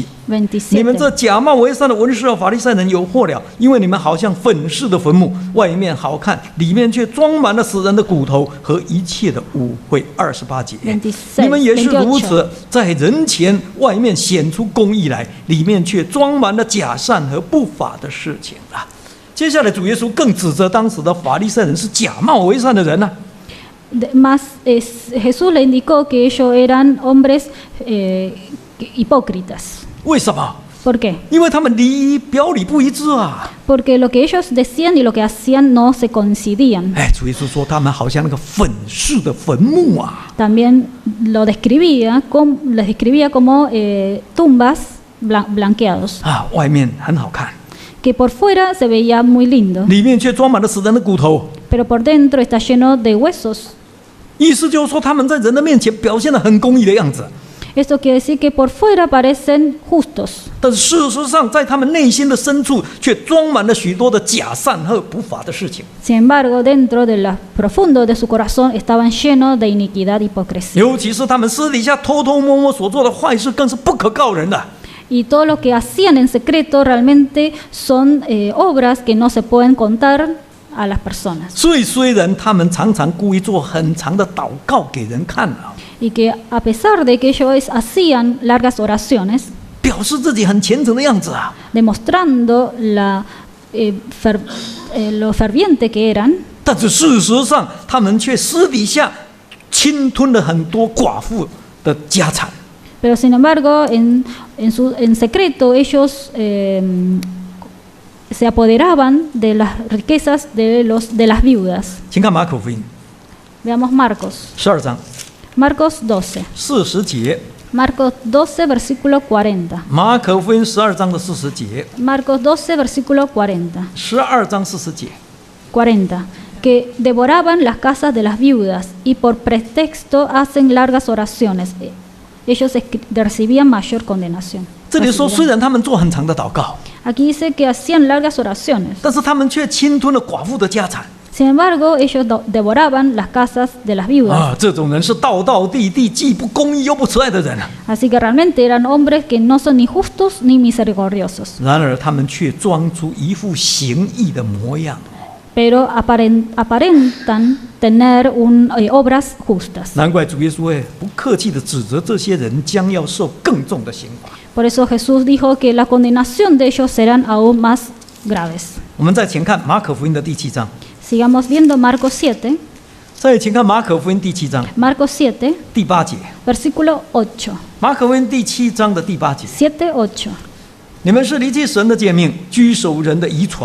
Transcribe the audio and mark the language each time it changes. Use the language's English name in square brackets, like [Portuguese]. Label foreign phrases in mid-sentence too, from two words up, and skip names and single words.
[Chinese] 你们这假冒为善的文士和法利赛人有祸了，因为你们好像粉饰的坟墓，外面好看，里面却装满了死人的骨头和一切的污秽。28节。你们也是如此，在人前外面显出公义来，里面却装满了假善和不法的事情啊。接下来主耶稣更指责当时的法利赛人是假冒为善的人啊。 [Spanish] Jesús le indicó que ellos eran hombres hipócritas. [Chinese] 为什么？ [Spanish] ¿Por qué? [Chinese] 因为他们表里不一致啊！ [Spanish] Porque lo que ellos decían y lo que hacían no se coincidían. [Chinese] 哎，主耶稣说他们好像那个粉饰的坟墓啊！ [Spanish] También les describía como tumbas blanqueados, [Chinese] 啊，外面很好看， [Spanish] que por fuera se veía muy lindo, [Chinese] 里面却装满了死人的骨头。 [Spanish] pero por dentro está lleno de huesos. [Chinese] 意思就是说，他们在人的面前表现得很公义的样子， [Spanish] Esto quiere decir que por fuera parecen justos, [Chinese] 但是事实上，在他们内心的深处却装满了许多的假善和不法的事情。 [Spanish] sin embargo, dentro de lo profundo de su corazón estaban llenos de iniquidad y hipocresía. [Chinese] 尤其是他们私底下偷偷摸摸所做的坏事，更是不可告人的。 [Spanish] Y todo lo que hacían en secreto realmente son obras que no se pueden contar a las personas. [Chinese] 所以，虽然他们常常故意做很长的祷告给人看啊， [Spanish] Y que a pesar de que ellos hacían largas oraciones, [Chinese] 表示自己很虔诚的样子啊， [Spanish] demostrando lo ferviente que eran, [Chinese] 但是事实上，他们却私底下侵吞了很多寡妇的家产。 [Spanish] pero sin embargo en secreto ellos se apoderaban de las riquezas de las viudas. [Chinese] 请看马可福音 [Spanish] Veamos Marcos [Chinese] 12 章 12. 40节， [Spanish] Marcos 12, versículo 40. [Chinese] 马可福音12章的40节， [Spanish] Marcos 12, versículo 40. [Chinese] 12 章40节。 [Spanish] 40. Que devoraban las casas de las viudas y por pretexto hacen largas oraciones. Ellos recibían mayor condenación. [Chinese] 这里说，虽然他们做很长的祷告， [Spanish] Aquí dice que hacían largas oraciones. [Chinese] 但是他们却侵吞了寡妇的家产。 [Spanish] Sin embargo, ellos devoraban las casas de las viudas. [Chinese] 啊，这种人是道道地地，既不公义又不慈爱的人啊。 [Spanish] Así que realmente eran hombres que no son ni justos ni misericordiosos. [Chinese] 然而，他们却装出一副行义的模样。 [Spanish] Pero aparentan tener obras justas. [Chinese] 难怪主耶稣会不客气地指责这些人将要受更重的刑罚。 [Spanish] Por eso Jesús dijo que la condenación de ellos serán aún más graves. [Chinese] 我们再请看马可福音的第7章， [Spanish] Sigamos viendo Marcos 7. [Chinese] 再请看马可福音第7章 [Spanish] Marcos 7, [Chinese] 第8节。 [Spanish] versículo 8. [Chinese] 马可福音第7章的第8节， 7, 8, 你们是离弃神的诫命，居守人的遗传。